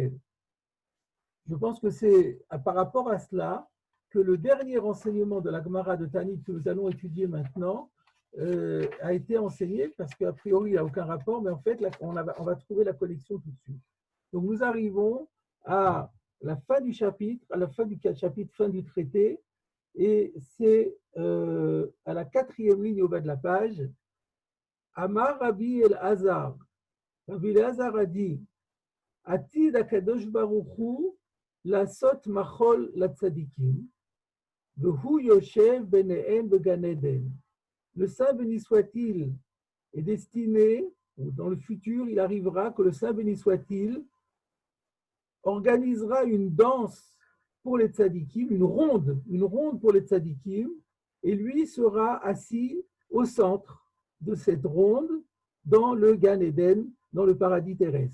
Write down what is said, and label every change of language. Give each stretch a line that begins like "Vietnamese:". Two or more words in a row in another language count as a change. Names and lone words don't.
French: » Je pense que c'est par rapport à cela que le dernier enseignement de la Gemara de Tanit que nous allons étudier maintenant a été enseigné parce qu'a priori il n'y a aucun rapport, mais en fait on va trouver la connexion tout de suite. Donc nous arrivons à la fin du chapitre, à la fin du chapitre, fin du traité, et c'est à la 4e ligne au bas de la page.
Hebrew: אמר רבי אלעזר. רבי אלעזר
French: a dit
Hebrew: עתיד הקדוש ברוך הוא לעשות מחול לצדיקים, והוא יושב ביניהם בגן עדן.
French: Le Saint béni soit-il est destiné, ou dans le futur, il arrivera que le Saint béni soit-il organisera une danse pour les tzadikim, une ronde pour les tzadikim, et lui sera assis au centre de cette ronde dans le Gan Eden, dans le paradis terrestre.